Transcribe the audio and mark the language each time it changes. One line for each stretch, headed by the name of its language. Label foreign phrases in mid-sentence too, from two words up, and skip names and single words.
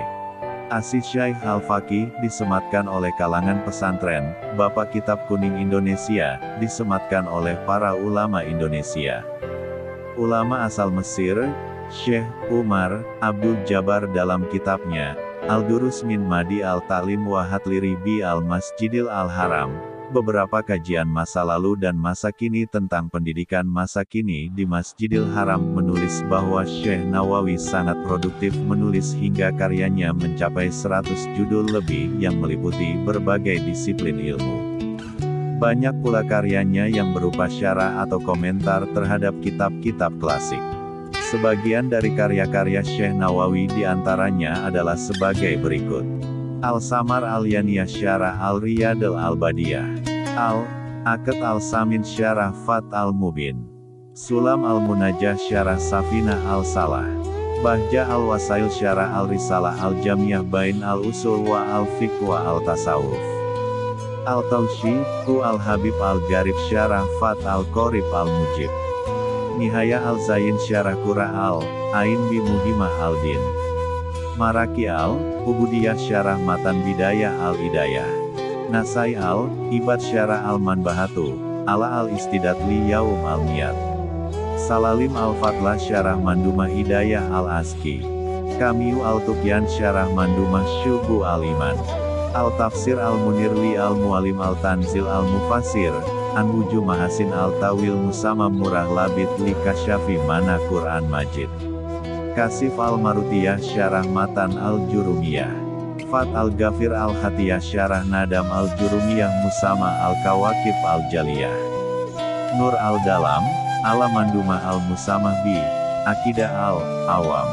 Indonesian: Asis Syekh Al-Faqih, disematkan oleh kalangan pesantren, Bapak Kitab Kuning Indonesia, disematkan oleh para ulama Indonesia. Ulama asal Mesir, Syekh Umar Abdul Jabbar dalam kitabnya, Al-Durus min Madi Al-Ta'lim wa Hatliri bi Al-Masjidil Al-Haram, beberapa kajian masa lalu dan masa kini tentang pendidikan masa kini di Masjidil Haram, menulis bahwa Syekh Nawawi sangat produktif menulis hingga karyanya mencapai 100 judul lebih yang meliputi berbagai disiplin ilmu. Banyak pula karyanya yang berupa syarah atau komentar terhadap kitab-kitab klasik. Sebagian dari karya-karya Syekh Nawawi diantaranya adalah sebagai berikut. Al-Samar Al-Yaniyah Syarah Al-Riyadil Al-Badiyah. Al-Aqd Al-Samin Syarah Fat Al-Mubin. Sulam Al-Munajah Syarah Safinah Al-Salah. Bahja Al-Wasail Syarah Al-Risalah Al-Jamiyah Bain Al-Usul wa Al-Fiqh wa Al-Tasawuf. Al-Tawshi, Ku Al-Habib Al-Garib Syarah Fat Al-Qorib Al-Mujib. Nihaya Al-Zayin Syarah Qura Al-Ain bi Muhimah Al-Din. Maraki Al-Ubudiyah Syarah Matan Bidayah Al-Idayah. Nasai Al-Ibad Syarah Al-Manbahatu, Ala Al-Istidat li Yaum Al-Miyat. Salalim Al-Fatlah Syarah Mandumah Hidayah Al-Aski. Kamiu Al-Tuqyan Syarah Mandumah Syubu Al-Iman. Al-Tafsir Al-Munir li Al-Mualim Al-Tanzil Al-Mufassir, An-Wujuh Mahasin Al-Tawil Musama Murah Labid li Kasyafi Mana Quran Majid. Kasif Al-Marutiyah Syarah Matan Al-Jurumiyah. Fat Al-Ghafir Al-Hatiyah Syarah Nadam Al-Jurumiyah Musama Al-Kawakib Al-Jaliyah. Nur Al-Dalam, Ala Mandumah Al-Musamah bi Akidah Al-Awam.